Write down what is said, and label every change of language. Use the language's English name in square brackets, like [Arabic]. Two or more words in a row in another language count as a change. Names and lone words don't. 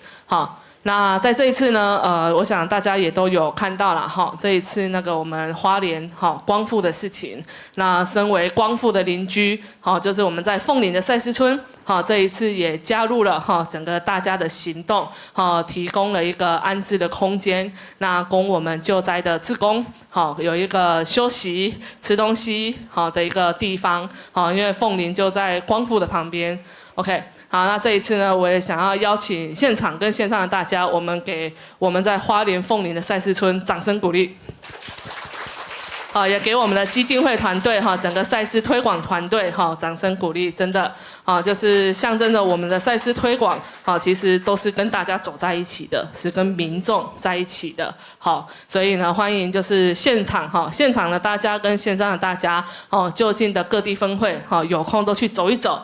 [Chinese] 好，那在這一次呢，我想大家也都有看到了哈，這一次那個我們花蓮光復的事情，那身為光復的鄰居，好，就是我們在鳳林的賽斯村，好，這一次也加入了整個大家的行動，好，提供了一個安置的空間，那供我們救災的志工，好，有一個休息、吃東西好的一個地方，好，因為鳳林就在光復的旁邊。OK， 好，那這一次呢，我也想要邀請現場跟線上的大家，我們給我們在花蓮鳳林的賽斯村掌聲鼓勵。好，也給我們的基金會團隊哈，整個賽斯推廣團隊哈，掌聲鼓勵，真的，啊，就是象徵着我們的賽斯推廣，好，其實都是跟大家走在一起的，是跟民眾在一起的，好，所以呢，歡迎就是現場哈，現場的大家跟線上的大家，哦，就近的各地分會，哈，有空都去走一走。